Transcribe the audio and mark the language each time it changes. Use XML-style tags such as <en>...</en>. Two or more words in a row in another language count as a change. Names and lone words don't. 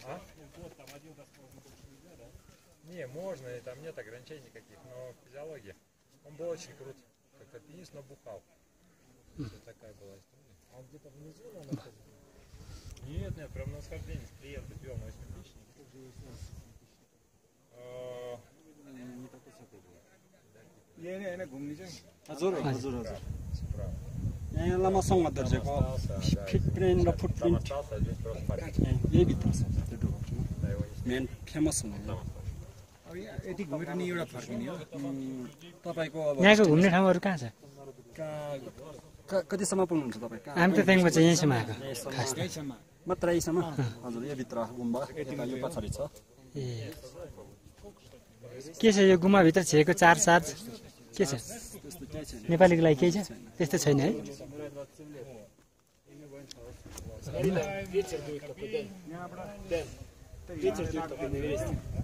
<ru>Не, можно, и там нет ограничений никаких, но физиология. Он был очень крут, как альпинист, но бухал. Такая была история. А он где-то внизу находится? Нет, прям на восхождении с клиента пил на 8-тысячник.</ru> <ne>हजुर हजुर हजुर यहाँ लामा सङ्घ दर्जेको फिटप्रिन्ट र फुटप्रिन्ट यही भित्र छ त्यो डुवर्समा</ne> <en>main famous</en> <ne>हुनु अब यति घुमेर नि एउटा फर्किने हो तपाईँको अब यहाँको घुम्ने ठाउँहरू कहाँ छ कतिसम्म पुग्नुहुन्छ तपाईँ हामी त त्यहाँको चाहिँ यहीँसम्म आएको खास मात्र यहीँसम्म हजुर यो भित्र गुम्बा यता यो पछाडि छ ए के छ यो गुम्बाभित्र छिएको चार्ज के छ नेपालीको लागि केही छ त्यस्तो छैन है</ne> <ru>Ветер дует такой, Дэн. Ветер дует такой на Эвересте.</ru>